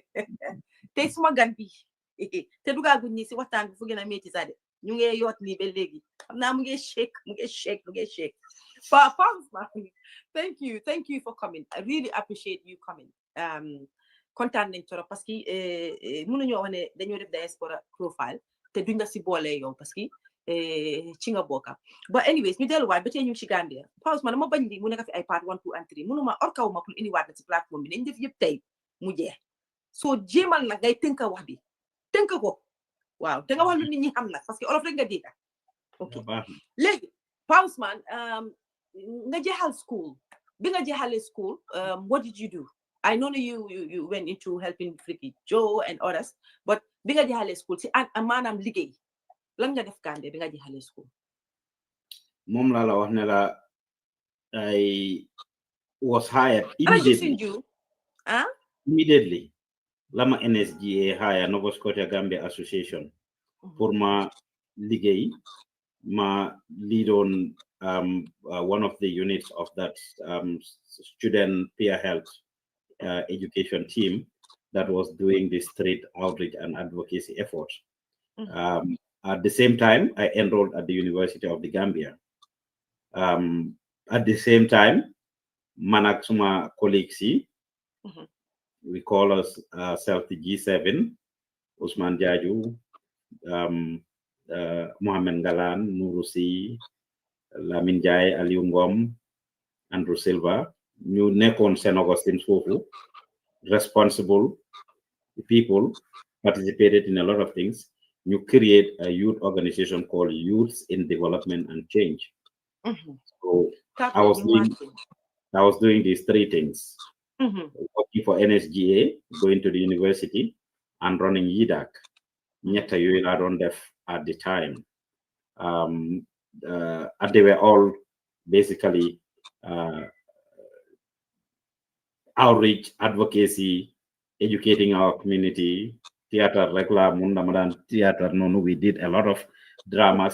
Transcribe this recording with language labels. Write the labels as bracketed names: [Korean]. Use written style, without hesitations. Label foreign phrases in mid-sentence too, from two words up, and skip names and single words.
[Wolof] tey suma gan bi te dugaaguñ ñi si waxtaan bi fu gën a métti sax de ñu ngi yoot nii ba léegi xam naa mu ngi shake Pa Ousman, [English] thank you for coming. I really appreciate you coming. [Wolof] Kontaan nañ trop parce que mënuñoo wax ne dañoo def diaspora profile te duñ la si boole yow parce que ci nga bokka [English] but anyways [Wolof] ñu delluwaat ba tey ñu ci Gambia Pa Ousman dama bañ di mu nekk fi ay [English] part 1 2 and 3 [Wolof] mënuma orkaw ma pour indiwaat na ci plateforme bi nañ def yëpp tey mu jeex soo jéemal nag ngay tënka wax bi tënk ko waaw te nga wax lu nit ñi xam nag parce que olof rek nga dégg ok léegi Pa Ousman nga jeexal school bi nga jeexalee school [English] what did you do? I know you went into helping Freaky Joe and others but [Wolof] bi nga jeexalee school si maanaam liggéey lan nga def Gambia bi nga jeexalee school? moom laa la wax ne la [English] I was hired immediately lama NSGA hire Nova Scotia Gambia Association [Wolof] pour ma liggéey ma [English] lead on one of the units of that student peer health education team that was doing the street outreach and advocacy efforts. At the same time, I enrolled at the University of the Gambia. At the same time, Manak Suma colleagues, we call ourselves the G7, Ousman Joof, Mohamed Galan, Nurusi, Lamin Jai, Aliou Ngom, Andrew Silva, [Wolof] ñu nekkoon [English] St. Augustine foofu, responsible people, participated in a lot of things. You create a youth organization called Youths in Development and Change. So I was doing these three things: working for NSGA, going to the university, and running YIDAC. [Wolof] Ñetta yooyu laa doon def [English] at the time. And they were all basically outreach, advocacy, educating our community, theater, regular Mundamadan theater. No, we did a lot of dramas.